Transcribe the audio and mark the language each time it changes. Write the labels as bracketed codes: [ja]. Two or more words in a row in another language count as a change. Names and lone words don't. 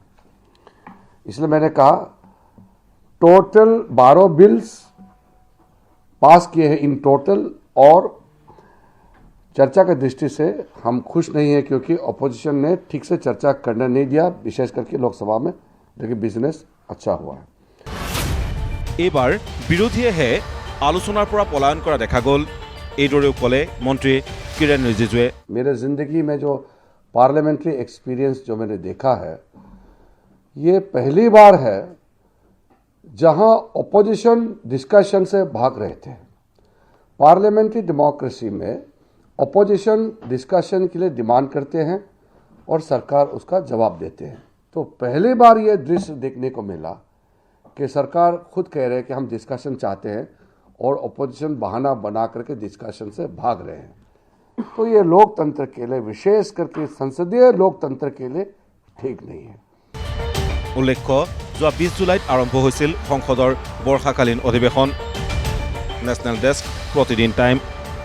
[hi] इसलिए मैंने कहा टोटल 12 बिल्स पास किए हैं [en] in total, [hi] और चर्चा की दृष्टि से हम खुश नहीं हैं, क्योंकि अपोजिशन ने ठीक से चर्चा करने नहीं दिया, विशेष करके लोकसभा में, लेकिन बिजनेस अच्छा हुआ है। [as] এইবাৰ বিৰোধীয়েহে আলোচনাৰ পৰা পলায়ন কৰা দেখা গ'ল। এইদৰেও ক'লে মন্ত্ৰী किरण रिजिजू। [hi] मेरे ज़िंदगी में जो [en] parliamentary experience [hi] जो मैंने देखा है, ये पहली बार है जहां अपोजिशन डिस्कशन से भाग रहे थे। [en] parliamentary democracy [hi] में [en] opposition discussion [hi] के लिए डिमांड करते हैं और सरकार उसका जवाब देते हैं। तो पहली बार ये दृश्य देखने को मिला कि सरकार खुद कह रहे हैं कि हम डिस्कशन चाहते हैं और अपोजिशन बहाना बना करके डिस्कशन से भाग रहे हैं। तो ये लोकतंत्र के लिए, विशेष करके संसदीय लोकतंत्र के लिए ठीक नहीं है। [as] উল্লেখ্য যে 20 জুলাইত আৰম্ভ হৈছিল সংসদৰ বৰ্ষাকালীন অধিৱেশন। [en] National Desk, [as] प्रतिदिन टाइम।